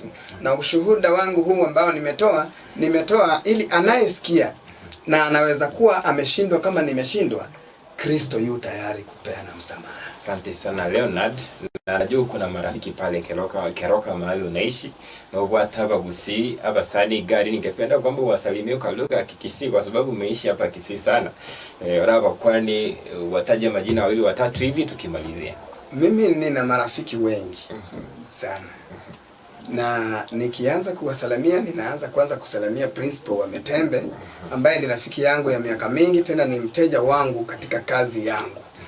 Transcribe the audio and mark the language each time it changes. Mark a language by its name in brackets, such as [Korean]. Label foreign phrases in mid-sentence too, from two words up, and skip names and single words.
[Swahili] Na ushuhuda wangu huu ambao nimetoa ili anayesikia na anaweza kuwa ameshindwa kama nimeshindwa, Kristo yu tayari kupeana msamaha. Asante sana Leonard. Na najua kuna marafiki pale Keroka mahali unaishi, na [Gusii] ubwata bagusi abasani gari, [Swahili] ningependa kwamba wasalimie kwa lugha ya Kikisii kwa sababu umeishi hapa Kisii sana. Oraba, kwani wataje majina wawili watatu hivi tukimalizia. Mimi nina marafiki wengi sana. Na nikianza kuwasalamia, ninaanza kwanza kusalamia Principal wa Metembe, ambaye ni rafiki yangu ya miaka mingi, tena ni mteja wangu katika kazi yangu.